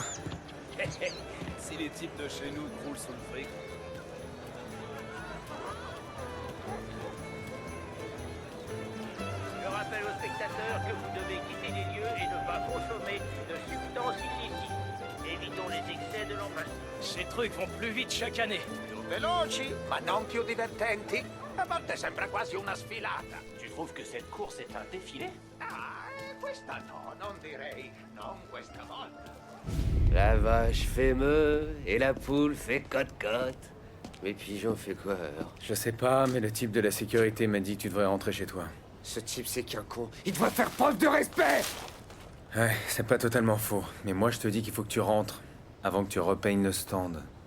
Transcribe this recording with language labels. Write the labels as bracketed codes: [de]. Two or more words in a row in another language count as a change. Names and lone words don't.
[fr] Si les types de chez nous croulent sous le fric. Je rappelle aux spectateurs que vous devez quitter les lieux et ne pas consommer de substances illicites. Évitons les excès de l'emploi. Ces trucs vont plus vite chaque année. [it] Veloci, ma non più divertenti. A volte sembra quasi una sfilata. [fr] Tu trouves que cette course est un défilé? [it] Questa no, non direi. Non questa volta. [fr] La vache fait meu et la poule fait cote-cote. Mais pigeon fait quoi alors? Je sais pas, mais le type de la sécurité m'a dit que tu devrais rentrer chez toi. Ce type c'est qu'un con. Il doit faire preuve de respect. Ouais, c'est pas totalement faux. Mais moi, je te dis qu'il faut que tu rentres avant que tu repeignes le stand.